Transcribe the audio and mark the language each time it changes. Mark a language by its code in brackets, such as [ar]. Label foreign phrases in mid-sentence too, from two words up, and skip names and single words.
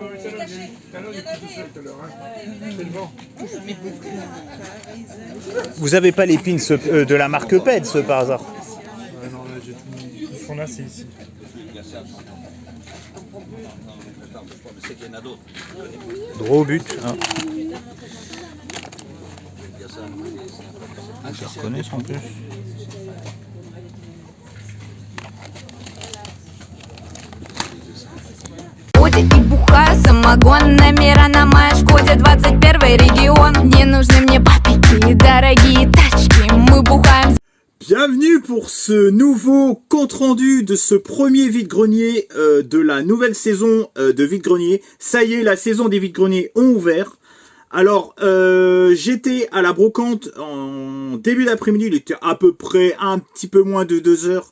[fr] Vous avez pas les pins de la marque Peds par hasard? Ouais, non, là, j'ai tout. Ce qu'on a, c'est ici. Droit au but. Hein. Ah, je reconnais en plus. [ru] И бухаю самогонными рано моя Шкоде 21 регион. Не нужны мне папики, дорогие тачки. Мы бухаем. [fr] Bienvenue pour ce nouveau compte-rendu de ce premier vide-grenier de la nouvelle saison de vide-grenier. Ça y est, la saison des vide-greniers ont ouvert. Alors, j'étais à la brocante en début d'après-midi, il était à peu près un petit peu moins de 2 heures.